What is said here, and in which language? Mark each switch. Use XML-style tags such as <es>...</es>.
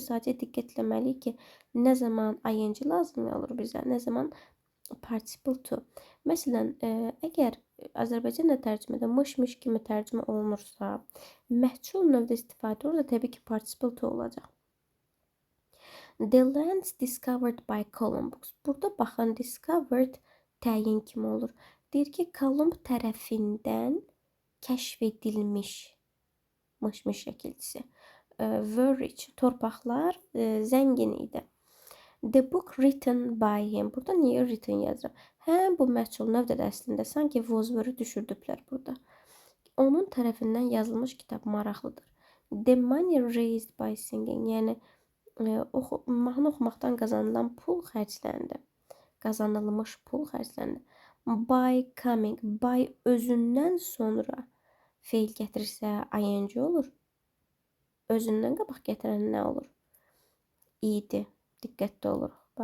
<az>Sadəcə diqqət etməliyik ki, nə zaman ing lazım olur bizə, nə zaman participle to. Məsələn, əgər Azərbaycan tərcümədə mış-mış kimi tərcümə olunursa, məhsul növdə istifadə olursa, təbii ki, participle to olacaq.</az> <en>The lands discovered by Columbus.</en> <az>Burada baxın, discovered təyin kimi olur. Deyir ki, Kolumb tərəfindən kəşf edilmiş mış-mış şəkilçisi.</az> <en>Were rich,</en> <az>torpaqlar zəngin idi.</az> <en>The book written by him.</en> <az>Burada niyə written yazıram? Həm bu məhsul növdə də əslində sanki was-were düşürdüblər burada. Onun tərəfindən yazılmış kitab maraqlıdır.</az> <en>The money raised by singing.</en> <az>Yəni mahnı oxumaqdan qazanılan pul xərcləndi. Qazanılmış pul xərcləndi. By coming, by özündən sonra feil gətirirsə ing olur. Özündən qabaq gətirən nə olur? İdi. Diqqətli oluruq.</az>